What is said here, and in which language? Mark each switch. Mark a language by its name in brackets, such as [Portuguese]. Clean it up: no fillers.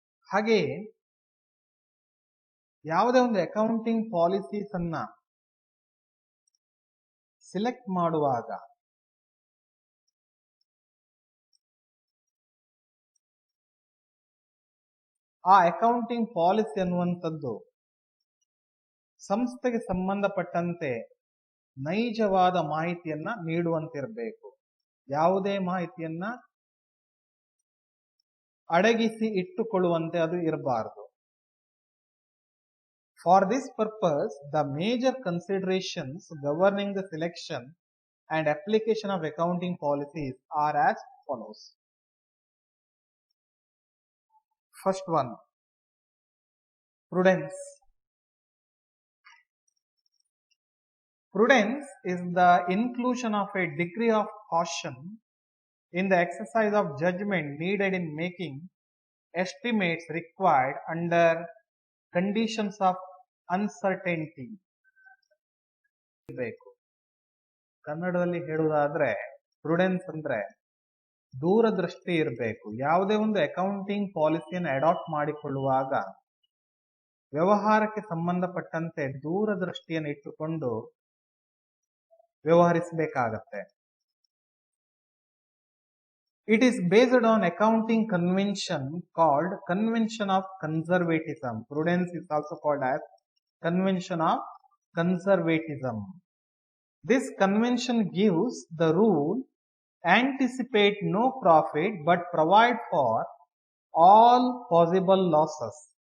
[Kannada] ಹಾಗೆಯೇ ಯಾವುದೇ ಒಂದು ಅಕೌಂಟಿಂಗ್ ಪಾಲಿಸೀಸ್ ಅನ್ನ ಸಿಲೆಕ್ಟ್ ಮಾಡುವಾಗ ಆ ಅಕೌಂಟಿಂಗ್ ಪಾಲಿಸಿ ಅನ್ನುವಂಥದ್ದು ಸಂಸ್ಥೆಗೆ ಸಂಬಂಧಪಟ್ಟಂತೆ ನೈಜವಾದ ಮಾಹಿತಿಯನ್ನ ನೀಡುವಂತಿರಬೇಕು. ಯಾವುದೇ ಮಾಹಿತಿಯನ್ನ ಅಡಗಿಸಿ ಇಟ್ಟುಕೊಳ್ಳುವಂತೆ ಅದು ಇರಬಾರದು. [English] For this purpose, the major considerations governing the selection and application of accounting policies are as follows. First one, prudence. Prudence is the inclusion of a degree of caution in the exercise of judgment needed in making estimates required under conditions of uncertainty. [Kannada] ಕನ್ನಡದಲ್ಲಿ ಹೇಳುವುದಾದ್ರೆ Prudence ಅಂದ್ರೆ ದೂರದೃಷ್ಟಿ ಇರಬೇಕು. ಯಾವುದೇ ಒಂದು accounting ಪಾಲಿಸಿಯನ್ನು adapt ಮಾಡಿಕೊಳ್ಳುವಾಗ ವ್ಯವಹಾರಕ್ಕೆ ಸಂಬಂಧಪಟ್ಟಂತೆ ದೂರದೃಷ್ಟಿಯನ್ನು ಇಟ್ಟುಕೊಂಡು ವ್ಯವಹರಿಸಬೇಕಾಗತ್ತೆ. [English] It is based on accounting convention called convention of conservatism. Prudence is also called as convention of conservatism. This convention gives the rule anticipate no profit but provide for all possible losses.